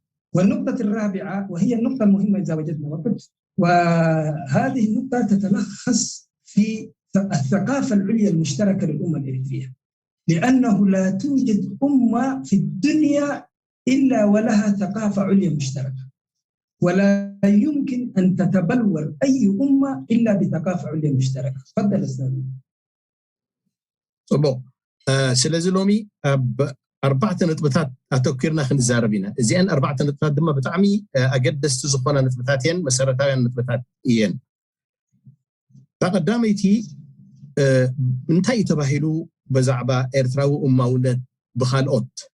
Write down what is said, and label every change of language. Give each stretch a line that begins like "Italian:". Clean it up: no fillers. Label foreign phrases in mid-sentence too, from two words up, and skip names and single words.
Arabic: والنقطة الرابعة وهي النقطة المهمة إذا وجدنا وقت، وهذه النقطة تتلخص في الثقافة العليا المشتركة للأمة الإريترية، لأنه لا توجد أمة في الدنيا إلا ولها ثقافة عليا مشتركة، ولا يمكن أن تتبلور أي أمة إلا بثقافة عليا مشتركة. تفضل أستاذ.
Tigrinya: ስለዚ ሎሚ ኣብ 4 ነጥብታት ኣተኪርና ክንዛረብ ኢና። እዚአን 4 ነጥብታት ድማ ብጣዕሚ ኣገደስቲ ዝኾና ነጥብታት እየን፣ መሰረታውያን ነጥብታት እየን። ቀዳመይቲ እንታይ ተባሂሉ ብዛዕባ ኤርትራዊ እማውነት ብኻልኦት፣